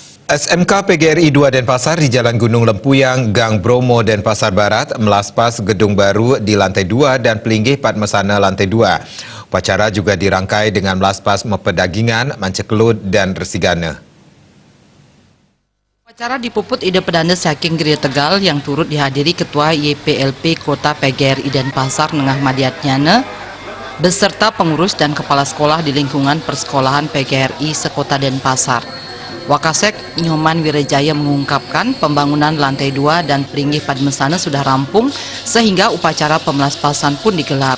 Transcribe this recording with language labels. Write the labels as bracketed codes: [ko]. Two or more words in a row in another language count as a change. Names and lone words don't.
[id] SMK PGRI 2 Denpasar di Jalan Gunung Lempuyang, Gang Bromo, Denpasar Barat melaspas gedung baru di lantai 2 dan pelinggih Padmasana lantai 2. Upacara juga dirangkai dengan melaspas Mepedagingan, Mancekelut, dan Resigana. Upacara dipuput Ide Pedanda Saking Gria Tegal yang turut dihadiri Ketua YPLP Kota PGRI Denpasar Nengah Madiatnyana beserta pengurus dan kepala sekolah di lingkungan persekolahan PGRI sekota Denpasar. Wakasek Nyoman Wirejaya mengungkapkan pembangunan lantai 2 dan pelinggih Padmasana sudah rampung sehingga upacara pemelaspasan pun digelar.